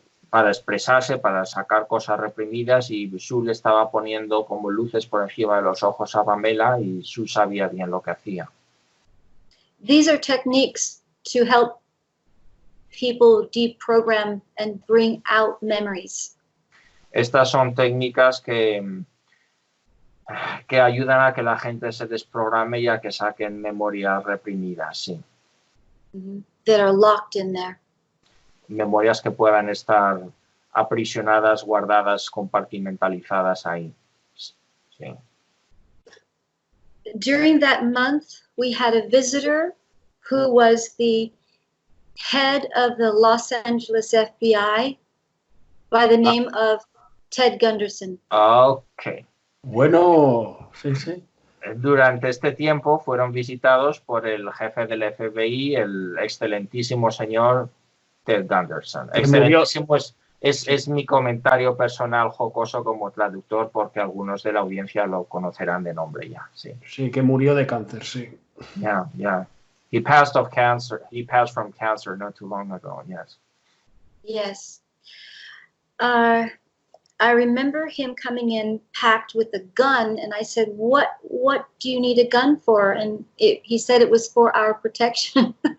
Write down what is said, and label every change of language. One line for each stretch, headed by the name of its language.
Spanish: para expresarse, para sacar cosas reprimidas, y Sue le estaba poniendo como luces por encima de los ojos a Pamela y Sue sabía bien lo que hacía.
English: These are techniques to help people deprogram and bring out memories.
Spanish: Estas son técnicas que ayudan a que la gente se desprograme y a que saquen memorias reprimidas, sí.
English: That are locked in there.
Spanish: Memorias que puedan estar aprisionadas, guardadas, compartimentalizadas ahí. Sí.
English: During that month, we had a visitor who was the head of the Los Angeles FBI by the name of Ted Gunderson. Ok.
Spanish: Bueno, sí, sí. Durante este tiempo fueron visitados por el jefe del FBI, el excelentísimo señor Ted Gunderson. Excelentísimo es mi comentario personal jocoso como traductor, porque algunos de la audiencia lo conocerán de nombre ya. Sí, sí, que murió de cáncer, sí.
English: Yeah. He passed of cancer. He passed from cancer not too long ago. Yes. Yes. I remember him coming in packed with a gun, and I said, "What do you need a gun for?" And he said it was for our protection.